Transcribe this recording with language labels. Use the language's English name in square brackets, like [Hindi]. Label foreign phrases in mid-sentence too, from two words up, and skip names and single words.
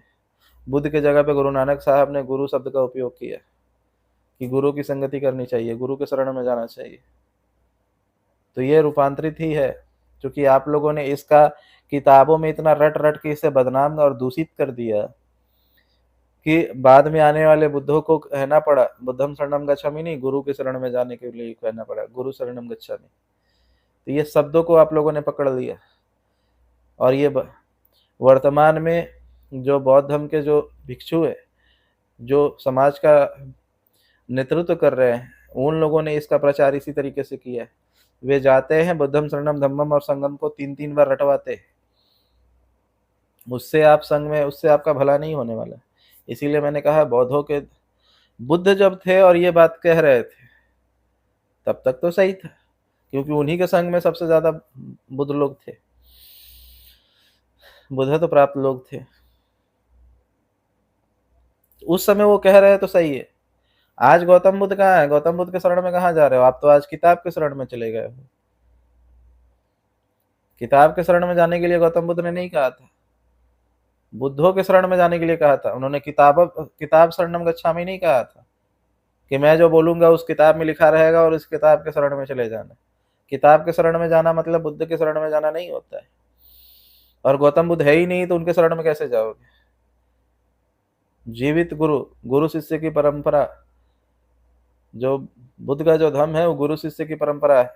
[Hindi] बुद्ध के जगह पे गुरु नानक साहब ने गुरु शब्द का उपयोग किया कि गुरु की संगति करनी चाहिए, गुरु के शरण में जाना चाहिए। तो ये रूपांतरित ही है, क्योंकि आप लोगों ने इसका किताबों में इतना रट रट के इसे बदनाम और दूषित कर दिया कि बाद में आने वाले बुद्धों को कहना पड़ा [Pali] बुद्धम शरणम गच्छामि [Hindi] नहीं, गुरु के शरण में जाने के लिए कहना पड़ा [Pali] गुरु शरणम गच्छामि। [Hindi] तो ये शब्दों को आप लोगों ने पकड़ लिया। और ये वर्तमान में जो बौद्ध धर्म के जो भिक्षु है, जो समाज का नेतृत्व कर रहे हैं, उन लोगों ने इसका प्रचार इसी तरीके से किया है। वे जाते हैं [Pali] बुद्धम शरणम धम्मम [Hindi] और संगम को 3-3 बार रटवाते हैं। उससे आप संग में, उससे आपका भला नहीं होने वाला। इसीलिए मैंने कहा बौद्धों के, बुद्ध जब थे और ये बात कह रहे थे तब तक तो सही था, क्योंकि उन्हीं के संग में सबसे ज्यादा बुद्ध लोग थे, बुद्ध तो प्राप्त लोग थे। उस समय वो कह रहे हैं तो सही है। आज गौतम बुद्ध कहाँ है? गौतम बुद्ध के शरण में कहाँ जा रहे हो आप? तो आज किताब के शरण में चले गए हो। किताब के शरण में जाने के लिए गौतम बुद्ध ने नहीं कहा था, बुद्धों के शरण में जाने के लिए कहा था। उन्होंने [Pali] किताब शरणम गच्छामि [Hindi] नहीं कहा था कि मैं जो बोलूंगा उस किताब में लिखा रहेगा और उस किताब के शरण में चले जाना। किताब के शरण में जाना मतलब बुद्ध के शरण में जाना नहीं होता है। और गौतम बुद्ध है ही नहीं तो उनके शरण में कैसे जाओगे? जीवित गुरु, गुरु शिष्य की परंपरा, जो बुद्ध का जो धर्म है वो गुरु शिष्य की परंपरा है।